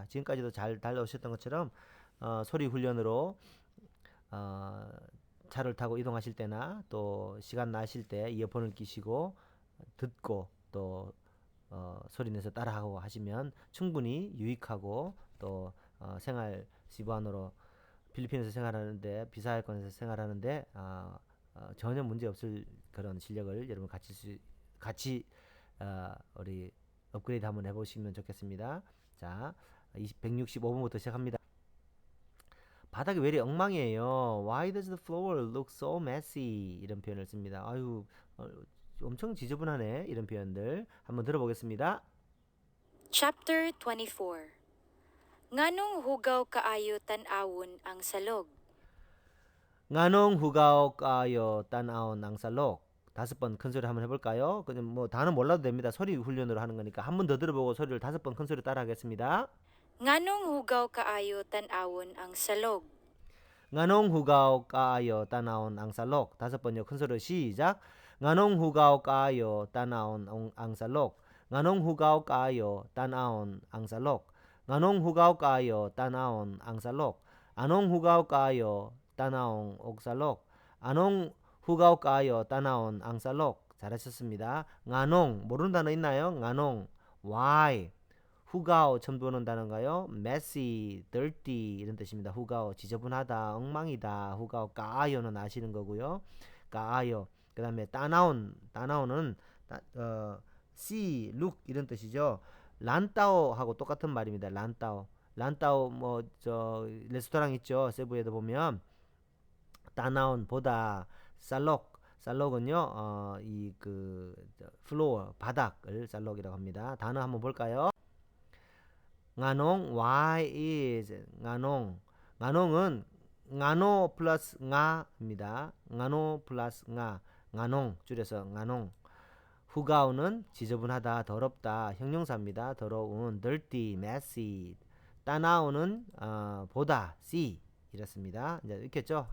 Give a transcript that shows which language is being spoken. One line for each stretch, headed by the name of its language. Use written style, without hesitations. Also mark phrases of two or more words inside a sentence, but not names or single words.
Korean: 지금까지도 잘 달려오셨던 것처럼 소리 훈련으로 차를 타고 이동하실 때나 또 시간 나실 때 이어폰을 끼시고 듣고 또 소리 내서 따라하고 하시면 충분히 유익하고 또 생활 시부안으로 필리핀에서 생활하는데 비사회권에서 생활하는데 전혀 문제 없을 그런 실력을 여러분 같이 우리 업그레이드 한번 해보시면 좋겠습니다. 자, 165번부터 시작합니다. 바닥이 왜 이리 엉망이에요?
English: Why does the floor look so messy?
Korean: 이런 표현을 씁니다. 엄청 지저분하네. 이런 표현들 한번 들어보겠습니다.
English: Chapter 24.
Cebuano: Nganong hugaw kaayo tan-awon ang salog? nganong hugaw kayo tanawon ang salok.
Korean: 5번 큰 소리 한번 해볼까요? 그냥 뭐 단어 몰라도 됩니다. 소리 훈련으로 하는 거니까 한 번 더 들어보고 소리를 5번 큰 소리 따라 하겠습니다. Nganong hugaw kaayo tan-awon ang salog? nganong hugaw kayo tanawon ang salok. 5번요 큰 소리로 시작. nganong hugaw kayo tanawon ang salok. nganong hugaw kayo tanawon ang salok. nganong hugaw kayo tanawon ang salok. anong hugaw kayo tanawon og salok. anong hugaw kayo tanawon ang salok. 잘하셨습니다. nganong 모르는 단어 있나요? nganong why 후가오 처음 보는 단어인가요?
English: messy, dirty
Korean: 이런 뜻입니다. 후가오 지저분하다, 엉망이다. 후가오 까아요는 아시는 거고요. 까아요. 그 다음에 따나온은
English: see, look
Korean: 이런 뜻이죠. 란따오하고 똑같은 말입니다. 란따오 뭐 저 레스토랑 있죠. 세부에도 보면 따나온 보다 살록은요 이 그 플로어 바닥을 살록이라고 합니다. 단어 한번 볼까요? nganong
English: why is
Korean: nganong은 ngano 플러스 nga입니다. ngano 플러스 nganong 줄여서 nganong. 후가오는 지저분하다, 더럽다, 형용사입니다. 더러운
English: dirty, messy.
Korean: 따나오는 보다, see 이렇습니다. 이제 읽겠죠?